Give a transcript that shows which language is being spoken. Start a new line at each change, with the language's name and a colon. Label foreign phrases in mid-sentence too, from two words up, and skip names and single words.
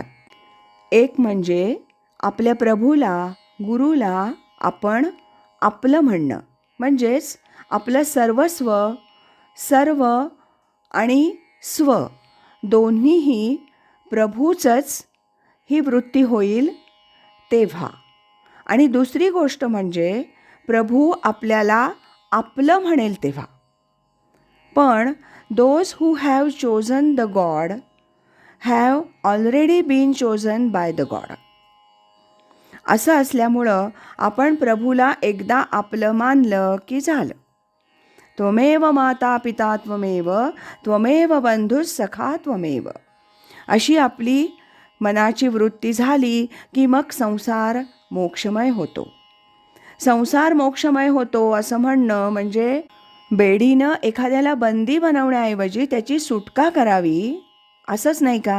Marathi: एक म्हणजे आपल्या प्रभूला गुरुला आपण आपलं म्हणणं, म्हणजेच आपलं सर्वस्व, सर्व आणि स्व दोन्हीही प्रभूचंच ही वृत्ती होईल तेव्हा. आणि दुसरी गोष्ट म्हणजे प्रभू आपल्याला आपलं म्हणेल तेव्हा.
English: पण those who have chosen the God have already been chosen by the God.
Marathi: असं असल्यामुळं आपण प्रभूला एकदा आपलं मानलं की झालं.
Sanskrit: त्वमेव माता पिता त्वमेव, त्वमेव बंधुः सखा त्वमेव,
Marathi: अशी आपली मनाची वृत्ती झाली की मग संसार मोक्षमय होतो. संसार मोक्षमय होतो असं म्हणणं म्हणजे बेडीनं एखाद्याला बंदी बनवण्याऐवजी त्याची सुटका करावी असंच नाही का?